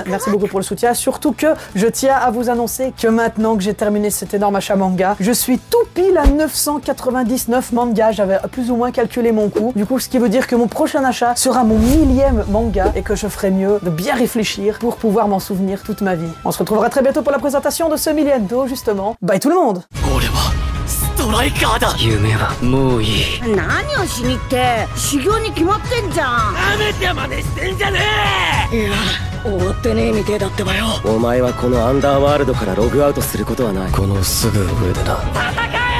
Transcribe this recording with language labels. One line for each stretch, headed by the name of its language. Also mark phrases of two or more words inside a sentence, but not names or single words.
French: Merci beaucoup pour le soutien, surtout que je tiens à vous annoncer que maintenant que j'ai terminé cet énorme achat manga, je suis tout pile à 999 mangas. J'avais plus ou moins calculé mon coût, du coup ce qui veut dire que mon prochain achat sera mon 1000e manga et que je ferai mieux de bien réfléchir pour pouvoir m'en souvenir toute ma vie. On se retrouvera très bientôt pour la présentation de ce milliendo justement. Bye tout le monde.
Japanese: ストライカーだ。夢はもういい。何をしにって修行に決まってんじゃん。なめてまでしてんじゃねえ。いや終わってねえみてえだってばよ。お前はこのアンダーワールドからログアウトすることはない。このすぐ上でな。戦